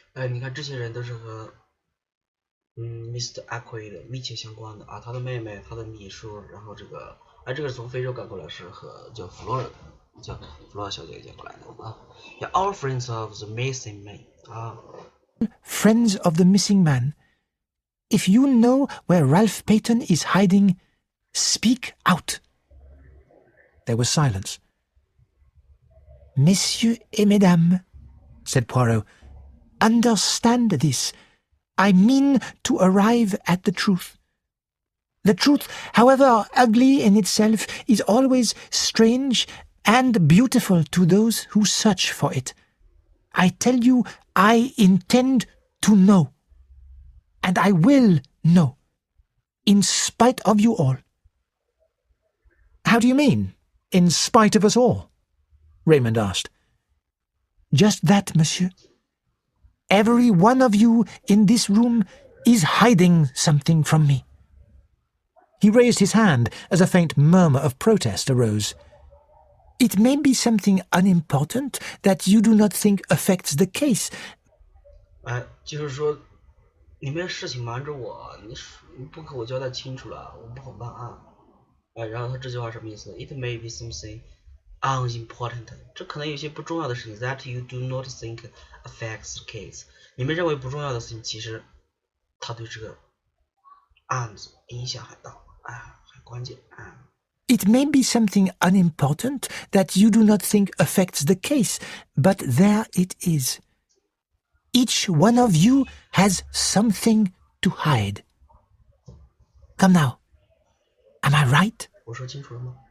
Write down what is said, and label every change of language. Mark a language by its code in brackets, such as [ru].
[zh] 你看这些人都是和Mr. Ackroyd 密切相关的他的妹妹他的秘书然后这个是从非洲赶过来是和叫 Flora 的叫 Flora 小姐姐过来的 [en] Yeah, all friends of the missing man Friends of the missing man. If you know where Ralph Peyton is hiding, speak out. There was silence. [fr] Messieurs et mesdames, [en] said Poirot, understand this. I mean to arrive at the truth. The truth, however ugly in itself, is always strange and beautiful to those who search for it. I tell you, I intend to know. And I will know, in spite of you all. How do you mean, in spite of us all? Raymond asked. Just that, monsieur. Every one of you in this room is hiding something from me. He raised his hand as a faint murmur of protest arose. It may be something unimportant that you do not think affects the case. [zh] 就是说，里面事情瞒着我，你不给我交代清楚了，我不好办案。然后他这句话什么意思 ？ [en] It may be something unimportant， [zh] 这可能有些不重要的事情 [en] that you do not think affects the case。 [zh] 你们认为不重要的事情，其实它对这个案子影响很大，很关键。 [en] It may be something unimportant that you do not think affects the case, but there it is. Each one of you has something to hide. Come now. Am I right? [zh] 我说清楚了吗？